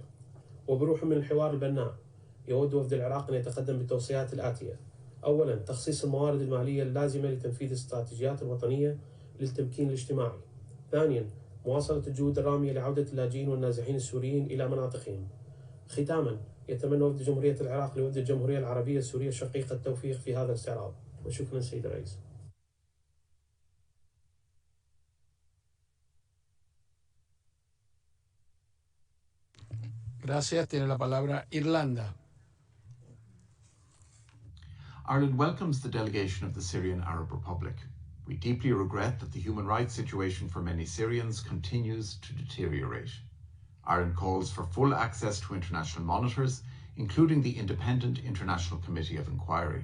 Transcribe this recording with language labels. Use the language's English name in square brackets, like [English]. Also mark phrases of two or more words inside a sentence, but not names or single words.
[Arabic] وبروح من الحوار البناء يود وفد العراق أن يتقدم بالتوصيات الآتية: أولا، تخصيص الموارد المالية اللازمة لتنفيذ الاستراتيجيات الوطنية للتمكين الاجتماعي. ثانيا، مواصلة الجهود الرامية لعودة اللاجئين والنازحين السوريين إلى مناطقهم. ختاما، يتمنى وفد جمهورية العراق لوفد الجمهورية العربية السورية الشقيقة التوفيق في هذا الاستعراض. وشكرا سيد الرئيس. [Spanish] Gracias. Tiene la palabra Irlanda. [English] Ireland welcomes the delegation of the Syrian Arab Republic. We deeply regret that the human rights situation for many Syrians continues to deteriorate. Ireland calls for full access to international monitors, including the Independent International Committee of Inquiry.